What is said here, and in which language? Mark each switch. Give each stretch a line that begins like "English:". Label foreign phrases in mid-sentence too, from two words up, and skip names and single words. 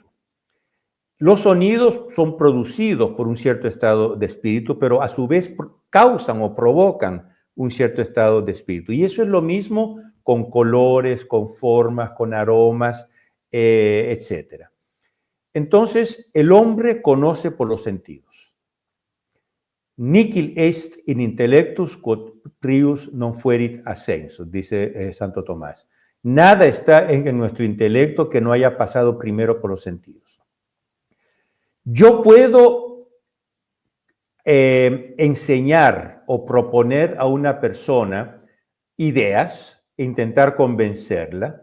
Spanish: Los sonidos son producidos por un cierto estado de espíritu, pero a su vez causan o provocan un cierto estado de espíritu. Y eso es lo mismo con colores, con formas, con aromas, etc. Entonces, el hombre conoce por los sentidos.
Latin: Nihil est in intellectus quod prius non fuerit ascensus,
Spanish: dice Santo Tomás. Nada está en nuestro intelecto que no haya pasado primero por los sentidos. Yo puedo enseñar o proponer a una persona ideas, intentar convencerla.